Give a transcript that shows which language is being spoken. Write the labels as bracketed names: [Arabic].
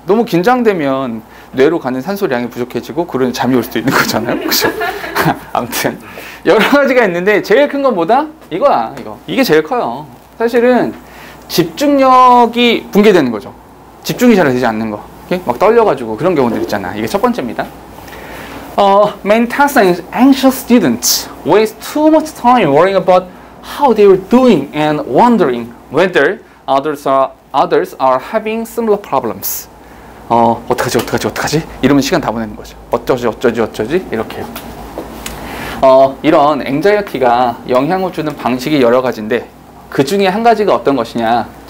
[Korean] 너무 긴장되면 뇌로 가는 산소량이 부족해지고 그러니 잠이 올 수도 있는 거잖아요. 그죠? 아무튼 여러 가지가 있는데 제일 큰 건 뭐다? 이거야. 이게 제일 커요. 사실은 집중력이 붕괴되는 거죠. 집중이 잘 되지 않는 거. 막 떨려가지고 그런 경우들 있잖아. 이게 첫 번째입니다. [English] Main task anxious students waste too much time worrying about how they are doing and wondering whether others are having similar problems. [Korean] 어떡하지? 이러면 시간 다 보내는 거죠. 어쩌지? 이렇게요. 이런 앵자이어티가 영향을 주는 방식이 여러 가지인데 그 중에 한 가지가 어떤 것이냐?